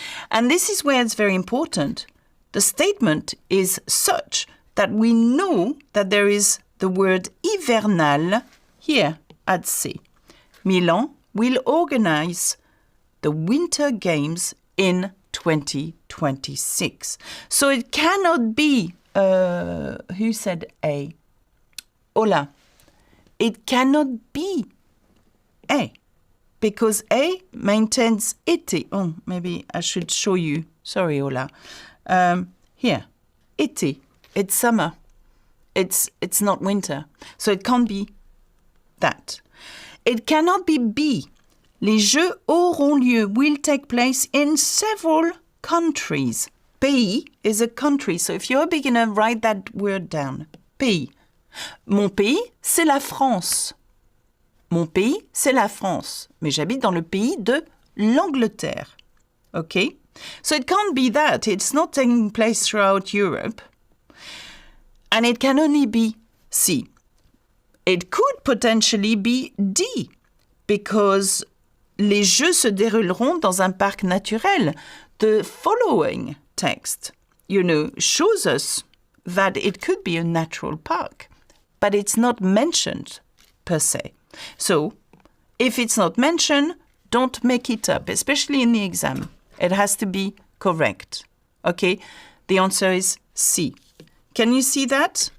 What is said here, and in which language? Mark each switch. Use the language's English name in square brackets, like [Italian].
[English] And this is where it's very important. The statement is such that we know that there is the word hivernal here at C. Milan will organize the Winter Games in 2026. So it cannot be, who said A? Ola. It cannot be A. Because A maintains été. Oh, maybe I should show you. Sorry, Ola. Here, été. It's summer. It's not winter. So it can't be that. It cannot be B. [French] Les Jeux auront lieu, [English] will take place in several countries. Pays is a country. So if you're a beginner, write that word down. [French] Pays. Mon pays, c'est la France. Mon pays, c'est la France. Mais j'habite dans le pays de l'Angleterre. [English] Okay? So it can't be that. It's not taking place throughout Europe. And it can only be C. It could potentially be D. [French] Because les Jeux se dérouleront dans un parc naturel. [English] The following text, you know, shows us that it could be a natural park. But it's not mentioned per se. So, if it's not mentioned, don't make it up, especially in the exam. It has to be correct. Okay? The answer is C. Can you see that?